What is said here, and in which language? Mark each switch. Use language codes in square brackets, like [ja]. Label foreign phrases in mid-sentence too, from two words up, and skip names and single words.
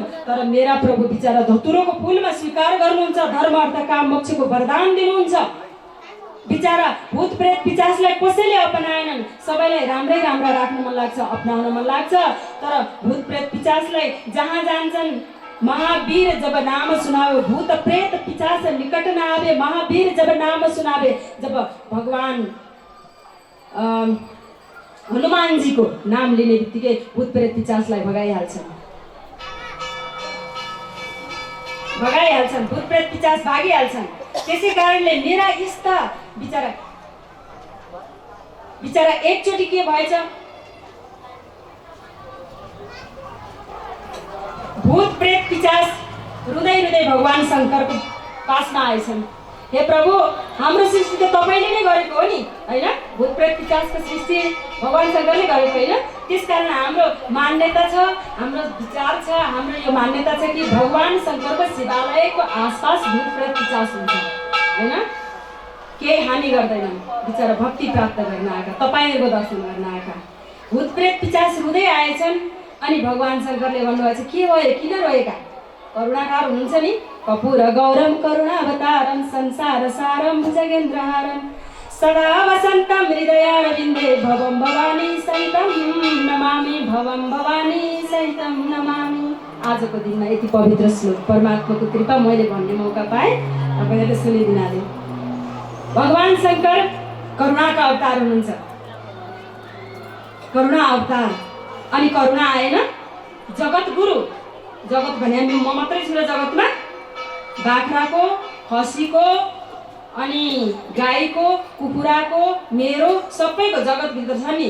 [ne] तर मेरा प्रभु बिचारा धतुरोको फुलमा स्वीकार गर्नुहुन्छ, धर्म अर्थ काम मोक्षको वरदान दिनुहुन्छ। बिचारा भूत प्रेत पिचासलाई कसैले अपनाएनन्। सबैलाई राम्रै राम्रा राख्न मन लाग्छ, अपनाउन मन लाग्छ। तर भूत प्रेत पिचासलाई जहाँ जान्छन्, [awa] महावीर जब नाम सुनावे, भूत प्रेत पिचास निकट न आवे। महावीर जब नाम सुनावे, [ne] जब भगवान हनुमान जी को नाम लिने बित्तिकै भूत प्रेत पिचासलाई भगाइहाल्छन्, भूत प्रेत पिचास भागिहाल्छन्। त्यसै कारणले मेरा यस्ता बिचारा एकचोटि के भएछ, भूत प्रेत पिशाच रुँदै रुँदै भगवान शङ्करको पासमा आएछन्। हे प्रभु, हाम्रो सृष्टि त तपाईँले नै गरेको हो नि, होइन? भूत प्रेत पिशाचको सृष्टि भगवान शङ्करले गरेको होइन। त्यसकारण हाम्रो मान्यता छ, हाम्रो विचार छ, हाम्रो यो मान्यता छ कि भगवान शङ्करको शिवालयको आसपास भूत प्रेत पिशाच हुन्छ, होइन? केही हानि गर्दैनन्, बिचरा भक्ति प्राप्त गर्न आएका, तपाईँहरूको दर्शन गर्न आएका। भूत प्रेत पिशाच रुँदै आएछन् अनि भगवान शङ्करले भन्नुभएको छ, के भयो, किन रोएका? करुणाकार हुनुहुन्छ नि। [sa] कपूर गौरम करुणावतारम संसार सारम भुजगेन्द्रहारम सदा वसन्तं हृदयारविन्दे भवं भवानी सहितं नमामि, भवं भवानी सहितं नमामि। [ne] आजको दिनमा यति पवित्र श्लोक परमात्माको कृपा मैले भन्ने मौका पाएँ, तपाईँहरूले सुनिदिनाले। भगवान शङ्कर करुणाका अवतार हुनुहुन्छ, करुणा अवतार। अनि करुणा आएन, जगत गुरु, जगत भने म मात्रै छु र जगतमा, बाख्राको, खसीको, अनि गाईको, कुखुराको, मेरो सबैको जगतभित्र छ नि।